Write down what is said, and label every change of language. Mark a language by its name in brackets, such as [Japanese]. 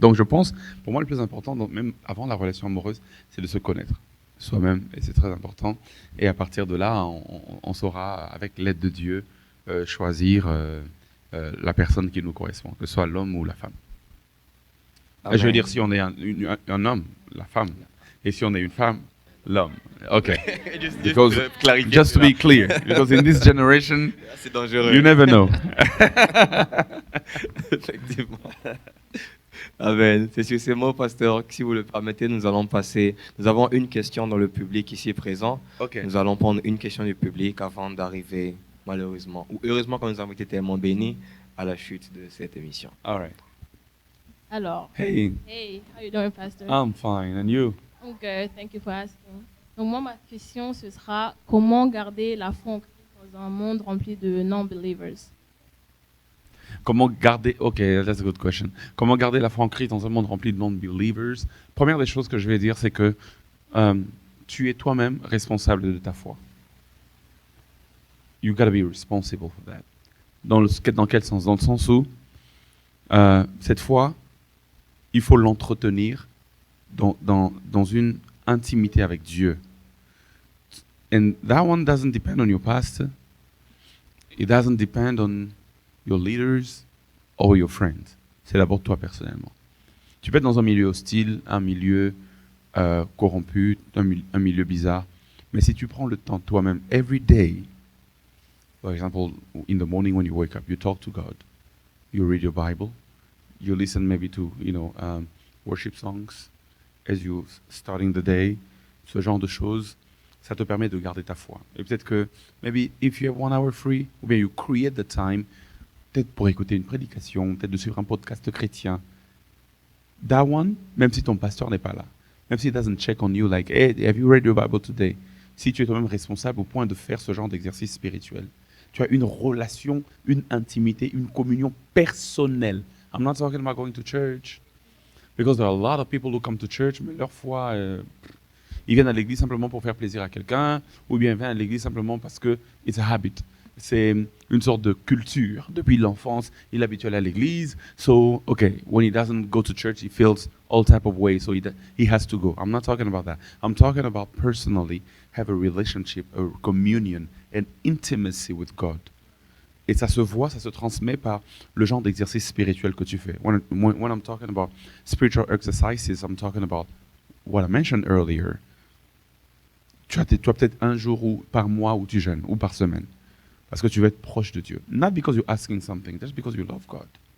[French] Donc je pense, pour moi le plus important, donc, même avant la relation amoureuse, c'est de se connaître soi-même, et c'est très important. Et à partir de là, on saura, avec l'aide de Dieu, choisir la personne qui nous correspond, que ce soit l'homme ou la femme. Amen. Je veux dire, si on est un homme, la femme. Et si on est une femme, l'homme. OK. [English] Just to be clear, because in this generation, [French] c'est dangereux. [English] you never know. [French] Effectivement. Amen. C'est sur ces mots, pasteur, si vous le permettez, nous avons une question dans le public ici présent. OK. Nous allons prendre une question du public avant d'arriver, malheureusement, ou heureusement quand nous avons été tellement bénis, à la chute de cette émission. [English] All right. [French] Alors, [English] Hey, hey, how you doing, Pastor? I'm fine. And you? I'm good, thank you for asking. [French] Donc moi, ma question, ce sera comment garder la foi en Christ dans un monde rempli de non-believers? Comment garder... [English] OK, that's a good question. [French] Comment garder la foi en Christ dans un monde rempli de non-believers? Première des choses que je vais dire, c'est que tu es toi-même responsable de ta foi. [English] You gotta be responsible for that. [French] Dans quel sens? Dans le sens où cette foi, il faut l'entretenir dans une intimité avec Dieu. [English] And that one doesn't depend on your pastor. It doesn't depend on your leaders or your friends. [French] C'est d'abord toi personnellement. Tu peux être dans un milieu hostile, un milieu corrompu, un milieu bizarre. Mais si tu prends le temps toi-même, [English] every day, for example, in the morning when you wake up, you talk to God, you read your Bible, you listen maybe to, worship songs, as you starting the day, [French] ce genre de choses, ça te permet de garder ta foi. Et peut-être que, [English] maybe if you have 1 hour free, [French] ou bien [English] you create the time, [French] peut-être pour écouter une prédication, peut-être de suivre un podcast chrétien. [English] That one, [French] même si ton pasteur n'est pas là, même s'il [English] doesn't check on you, like, hey, have you read your Bible today? [French] Si tu es toi-même responsable au point de faire ce genre d'exercice spirituel, tu as une relation, une intimité, une communion personnelle. [English] I'm not talking about going to church, [French] because there are a lot of people who come to church, mais leur foi, ils viennent à l'église simplement pour faire plaisir à quelqu'un, ou bien ils viennent à l'église simplement parce que [English] it's a habit. [French] C'est une sorte de culture. Depuis l'enfance, il est habitué à l'église. [English] So, okay, when he doesn't go to church, he feels all type of ways, so he has to go. I'm not talking about that. I'm talking about personally have a relationship, a communion, an intimacy with God. [French] Et ça se voit, ça se transmet par le genre d'exercice spirituel que tu fais. [English] When I'm talking about spiritual exercises, I'm talking about what I mentioned earlier. [French] Tu as peut-être un jour par mois où tu jeûnes, ou par semaine. Parce que tu veux être proche de Dieu. [English] Not because you're asking something, just because you love God.